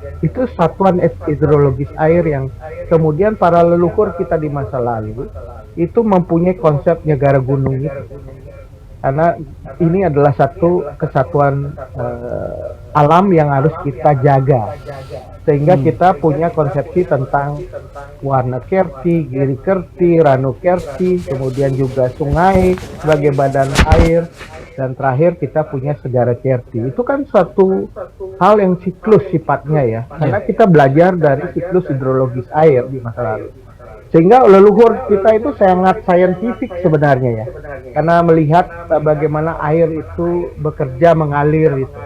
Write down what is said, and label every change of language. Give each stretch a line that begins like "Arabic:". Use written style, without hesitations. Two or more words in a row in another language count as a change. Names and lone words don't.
Indonesian: Itu satuan hidrologis air yang kemudian para leluhur kita di masa lalu itu mempunyai konsep negara gunung itu. Karena ini adalah satu kesatuan alam yang harus kita jaga. Sehingga kita punya konsepsi tentang warna kerti, giri kerti, ranu kerti, kemudian juga sungai sebagai badan air, dan terakhir kita punya segara kerti. Itu kan suatu hal yang siklus sifatnya ya, karena kita belajar dari siklus hidrologis air di masa lalu. Sehingga leluhur kita itu sangat saintifik sebenarnya ya, karena melihat bagaimana air itu bekerja mengalir itu.